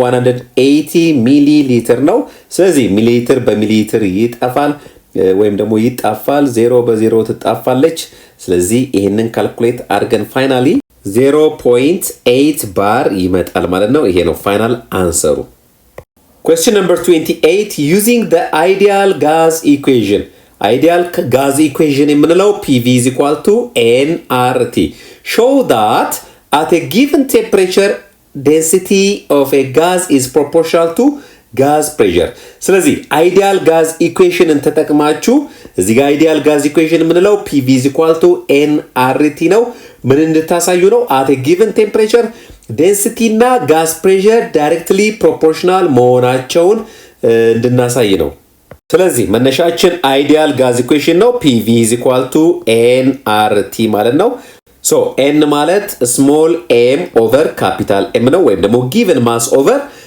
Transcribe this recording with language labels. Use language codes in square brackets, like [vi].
[am] 180 ሚሊ ሊትር ነው። ስለዚህ ሚሊ ሊትር በሚሊ ሊትር ይጠፋል ወይም ደግሞ ይጣፋል። 0 በ0 ትጣፋለች። ስለዚህ ይሄንን ካልኩሌት አድርገን ፋይናሊ 0.8 ባር ይመጣል ማለት ነው። ይሄ ነው ፋይናል አንሰሩ። [en] Question number 28 using the ideal gas equation. Ideal gas equation [am] የምንለው [en] PV is equal to nRT. Show that at a given temperature density of a gas is proportional to gas pressure. [am] ስለዚህ [en] ideal gas equation [am] ተጠቅማችሁ እዚህ ጋር [en] ideal gas equation [am] የምንለው [en] PV is equal to nRT [am] ነው። ምን እንድታሳዩ ነው? [en] at a given temperature density [am] እና [en] gas pressure directly proportional [am] መሆናቸውን እንድናሳይ ነው። ስለዚህ መነሻችን አይዲያል ጋዝ ኢኩዌሽን ነው። [en] PV is equal to nRT [am] ማለት ነው። ሶ n ማለት ስሞል m ኦቨር ካፒታል m ነው ወይም ደግሞ ጊቨን ማስ ኦቨር